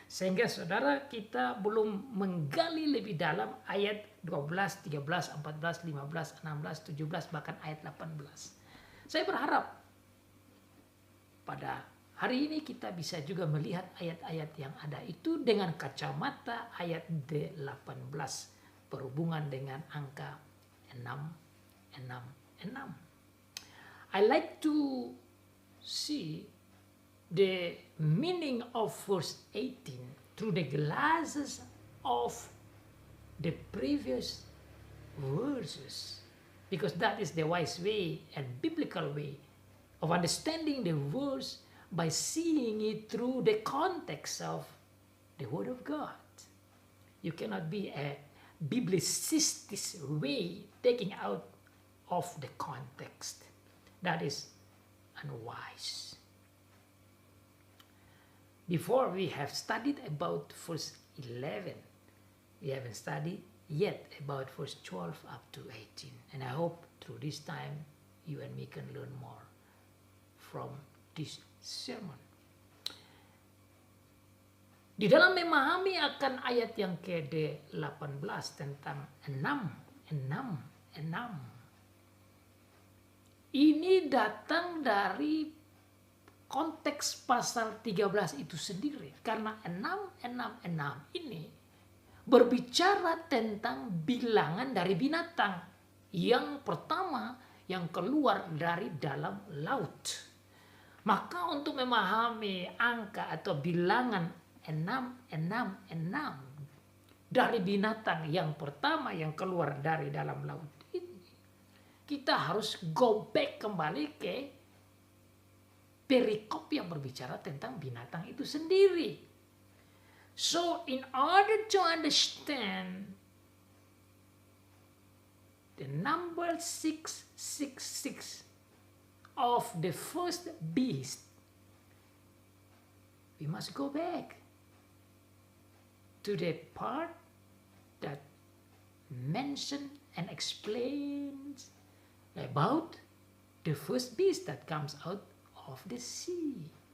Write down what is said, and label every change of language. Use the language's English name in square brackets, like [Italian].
[Indonesian] Sehingga saudara kita belum menggali lebih dalam ayat 12, 13, 14, 15, 16, 17, bahkan ayat 18. Saya berharap pada hari ini kita bisa juga melihat ayat-ayat yang ada itu dengan kacamata ayat 18 berhubungan dengan angka 666. [English] I like to see the meaning of verse 18 through the glasses of the previous verses, because that is the wise way and biblical way of understanding the verse, by seeing it through the context of the Word of God. You cannot be a biblicist way taking out of the context. That is unwise. Before we have studied about verse 11, we haven't studied yet about verse 12 up to 18. And I hope through this time you and me can learn more from this sermon. [Indonesian] Di dalam memahami akan ayat yang ke-18 tentang 666, ini datang dari konteks pasal 13 itu sendiri. Karena 666 ini berbicara tentang bilangan dari binatang. Yang pertama yang keluar dari dalam laut. Maka untuk memahami angka atau bilangan 666 dari binatang yang pertama yang keluar dari dalam laut ini, kita harus [English] go back [Indonesian] kembali ke perikop yang berbicara tentang binatang itu sendiri. [English] So in order to understand the number 666 of the first beast, we must go back to the part that mention and explains about the first beast that comes out of the sea.